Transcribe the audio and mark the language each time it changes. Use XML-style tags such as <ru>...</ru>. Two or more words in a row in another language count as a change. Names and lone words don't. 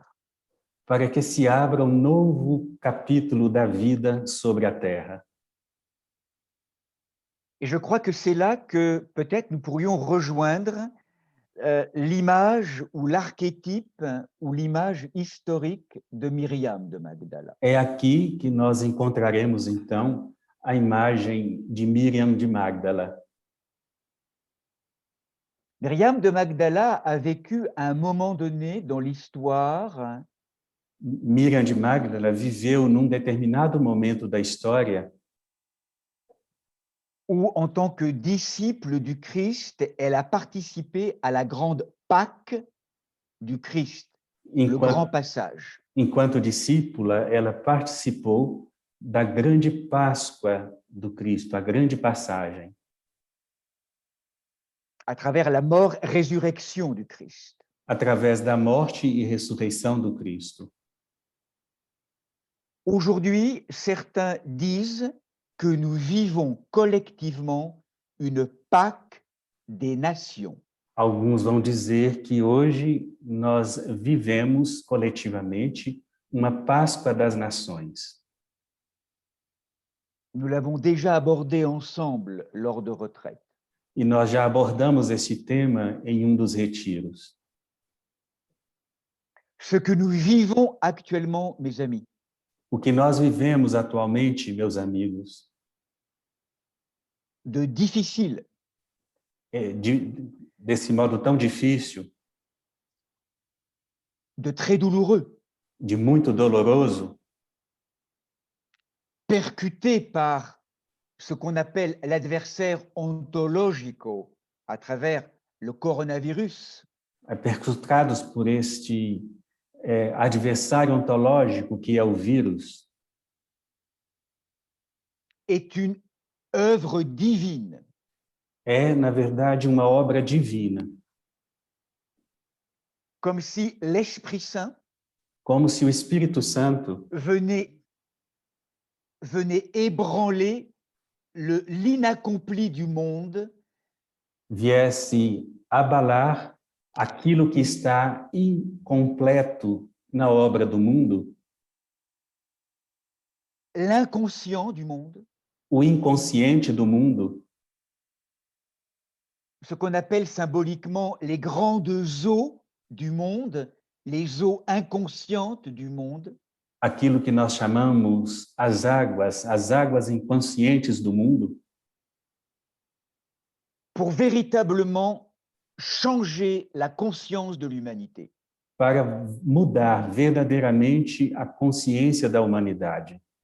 <pt>para que se abra um novo capítulo da vida sobre a Terra.</pt> <fr>Et je crois que c'est là que peut-être nous pourrions rejoindre l'image ou l'archétype ou l'image historique de Myriam de Magdala.</fr> <pt>É aqui que nós encontraremos, então, a imagem de Miriam de Magdala.</pt> <fr>Myriam de Magdala a vécu à un moment donné dans l'histoire</fr> <pt>Miriam de Magdala viveu num determinado momento da história</pt> <fr>où, en tant que disciple du Christ, elle a participé à la grande Pâque du Christ, le grand passage.</fr> <pt>Enquanto discípula, ela participou da grande Páscoa do Cristo, a grande passagem,</pt> <fr>à travers la mort-résurrection du Christ.</fr> <pt>através da morte e ressurreição do Cristo.</pt> <fr>Aujourd'hui, certains disent que nous vivons collectivement une Pâque des nations.</fr> <pt>Alguns vão dizer que hoje nós vivemos coletivamente uma Páscoa das nações.</pt> <fr>Nous l'avons déjà abordé ensemble lors de retraites.</fr> <pt>E nós já abordamos esse tema em dos retiros.</pt> <fr>Ce que nous vivons actuellement, mes amis,</fr> <pt>O que nós vivemos atualmente, meus amigos,</pt> <fr>de difficile,</fr> <pt>desse modo tão difícil,</pt> <fr>de très douloureux,</fr> <pt>de muito doloroso,</pt> <fr>percuté par ce qu'on appelle l'adversaire ontologico à travers le coronavirus,</fr> <pt>percutados por este adversário ontológico que é o vírus,</pt> <fr>est une œuvre divine.</fr> <pt>é, na verdade, uma obra divina.</pt> <fr>Comme si l'Esprit Saint</fr> <pt>Como se o Espírito Santo</pt> <fr>venait ébranler l'inaccompli du monde</fr> <pt>viesse abalar aquilo que está incompleto na obra do mundo,</pt> <fr>l'inconscient du monde</fr> <pt>o inconsciente do mundo,</pt> <fr>ce qu'on appelle symboliquement les grandes eaux du monde, les eaux inconscientes du monde,</fr> <pt>aquilo que nós chamamos as águas inconscientes do mundo,</pt> <fr>pour véritablement changer la conscience de l'humanité.</fr> <pt>para mudar verdadeiramente a consciência da humanidade.</pt>